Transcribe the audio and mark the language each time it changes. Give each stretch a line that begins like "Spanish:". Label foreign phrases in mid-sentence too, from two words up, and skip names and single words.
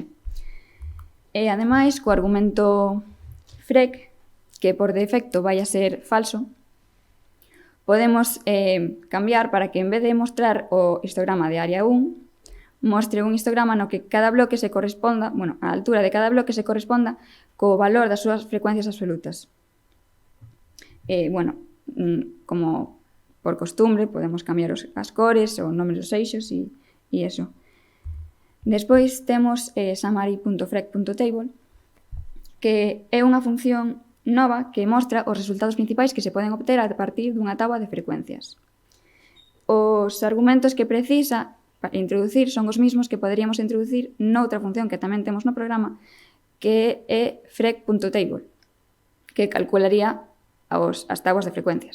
Galician: E, ademais, co argumento frec, que por defecto vai a ser falso, podemos cambiar para que en vez de mostrar o histograma de área 1, mostre un histograma no que cada bloque se corresponda, a altura de cada bloque se corresponda co valor das súas frecuencias absolutas. Como por costumbre, podemos cambiar as cores ou nomes dos eixos e eso. Despois temos summary.frec.table, que é unha función nova que mostra os resultados principais que se poden obter a partir dunha táboa de frecuencias. Os argumentos que precisa para introducir son os mismos que poderíamos introducir noutra función que tamén temos no programa, que é frec.table, que calcularía as táboas de frecuencias.